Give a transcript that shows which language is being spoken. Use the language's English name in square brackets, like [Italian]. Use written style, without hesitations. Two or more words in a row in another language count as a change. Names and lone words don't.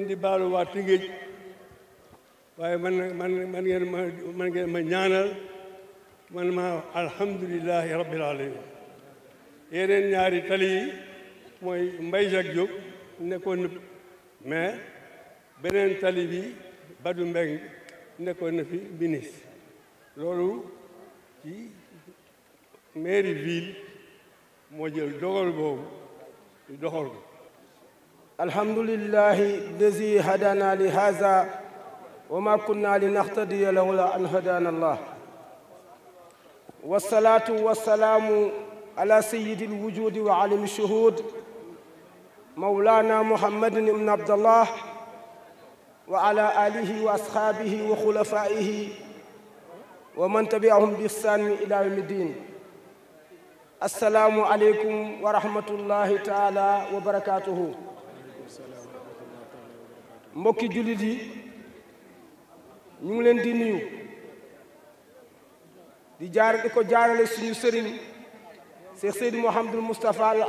[Wolof] di baalu waa Tëngéej waaye man ngeen ma ñaanal man ma [Arabic] الحمد لله رب العالمين [Wolof] yeneen ñaari tali yi mooy Mbaye Jacques Diop nekkoon na mais beneen tali bi Badou Mbeng nekkoon na fi ministre loolu ci mairie ville moo jël dogal boobu di doxal ko [Arabic] الحمد لله الذي هدانا لهذا وما كنا لنهتدي لولا أن هدانا الله والصلاة والسلام على سيد الوجود وعالم الشهود مولانا محمد بن عبد الله وعلى آله وأصحابه وخلفائه ومن تبعهم بإحسان إلى يوم الدين السلام عليكم ورحمة الله تعالى وبركاته [Wolof] mbokki jullit yi ñu ngi leen di nuyu di ko jaarale suñu sëriñ Cheikh Seydi Mouhamadul Moustapha Al